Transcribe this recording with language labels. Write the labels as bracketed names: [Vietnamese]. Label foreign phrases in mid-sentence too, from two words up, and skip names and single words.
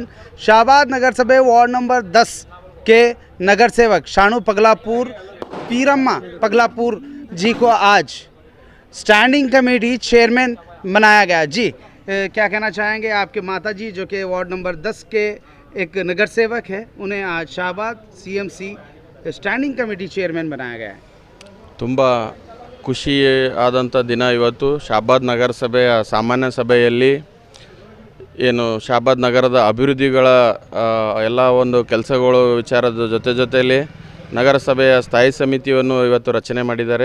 [Hindi] शाहबाद नगर सभा वार्ड नंबर 10 के नगर सेवक शानू पगलापुर पीरम्मा पगलापुर जी को आज [English] standing committee chairman [Hindi] बनाया गया। जी क्या कहना चाहेंगे? आपके माता जी जो कि वार्ड नंबर 10 के एक नगर सेवक है, उन्हें आज शाहबाद [English] CMC standing committee chairman [Hindi] बनाया गया है। [Kannada] ತುಂಬ ಖುಷಿ ಆದಂಥ ದಿನ ಇವತ್ತು. ಶಾಹಬಾದ್ ನಗರಸಭೆಯ ಸಾಮಾನ್ಯ ಸಭೆಯಲ್ಲಿ ಏನು ಶಾಹಬಾದ್ ನಗರದ ಅಭಿವೃದ್ಧಿಗಳ ಎಲ್ಲ ಒಂದು ಕೆಲಸಗಳು ವಿಚಾರದ ಜೊತೆಯಲ್ಲಿ ನಗರಸಭೆಯ ಸ್ಥಾಯಿ ಸಮಿತಿಯನ್ನು ಇವತ್ತು ರಚನೆ ಮಾಡಿದ್ದಾರೆ.